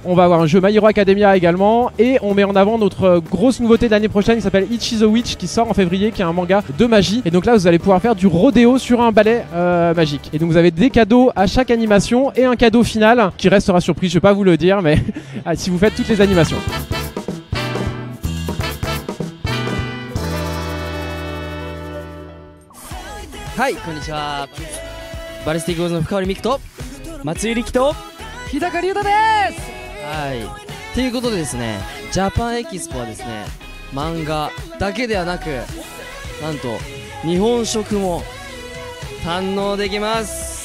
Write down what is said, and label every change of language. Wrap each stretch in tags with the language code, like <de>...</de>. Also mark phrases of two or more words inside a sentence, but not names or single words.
<fr>On va avoir un jeu My Hero Academia également. Et on met en avant notre grosse nouveauté de l'année prochaine qui s'appelle Ichi the Witch qui sort en février, qui est un manga de magie. Et donc là, vous allez pouvoir faire du rodéo sur un balai magique. Et donc vous avez des cadeaux à chaque animation et un cadeau final qui restera surprise, je vais pas vous le dire, mais si vous faites toutes les animations.</fr> <ja>Hi, こんにちは。バリスティックウォーズの深堀美久と松井力と日高龍太です。はい。ということでですね、ジャパンエキスポはですね、漫画だけではなく、なんと日本食も堪能できます。</ja>